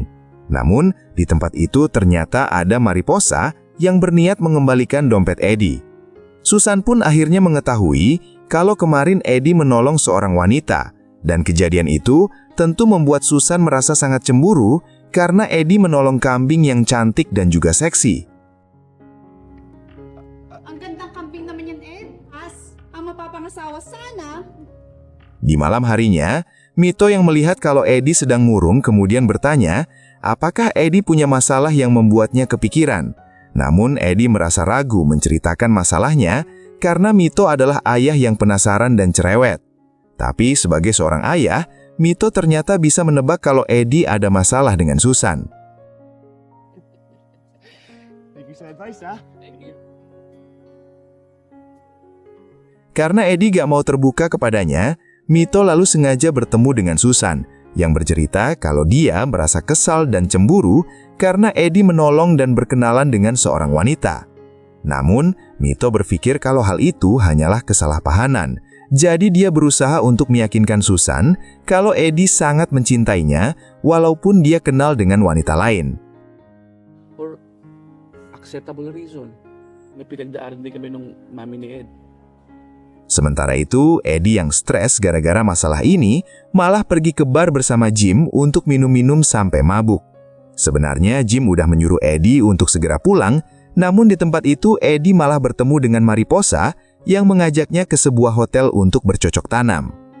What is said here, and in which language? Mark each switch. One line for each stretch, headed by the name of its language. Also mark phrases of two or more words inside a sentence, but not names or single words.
Indonesian: Namun, di tempat itu ternyata ada Mariposa yang berniat mengembalikan dompet Eddie. Susan pun akhirnya mengetahui kalau kemarin Eddie menolong seorang wanita, dan kejadian itu tentu membuat Susan merasa sangat cemburu karena Eddie menolong kambing yang cantik dan juga seksi.
Filipino: Ang gandang kambing naman yan, Ed. Ang mapapangasawa sana.
Indonesian: Di malam harinya, Mito yang melihat kalau Eddie sedang murung kemudian bertanya, apakah Eddie punya masalah yang membuatnya kepikiran. Namun Eddie merasa ragu menceritakan masalahnya karena Mito adalah ayah yang penasaran dan cerewet. Tapi sebagai seorang ayah, Mito ternyata bisa menebak kalau Eddie ada masalah dengan Susan.
English: Thank you
Filipino: sa advice, ha?
Indonesian: Karena Eddie gak mau terbuka kepadanya, Mito lalu sengaja bertemu dengan Susan, yang bercerita kalau dia merasa kesal dan cemburu karena Eddie menolong dan berkenalan dengan seorang wanita. Namun, Mito berpikir kalau hal itu hanyalah kesalahpahaman. Jadi dia berusaha untuk meyakinkan Susan kalau Eddie sangat mencintainya walaupun dia kenal dengan wanita lain.
English: For acceptable reason.
Filipino: May pinagdaanan din kami nung mami ni Ed.
Indonesian: Sementara itu, Eddie yang stres gara-gara masalah ini malah pergi ke bar bersama Jim untuk minum-minum sampai mabuk. Sebenarnya Jim udah menyuruh Eddie untuk segera pulang, namun di tempat itu Eddie malah bertemu dengan Mariposa yang mengajaknya ke sebuah hotel untuk bercocok tanam.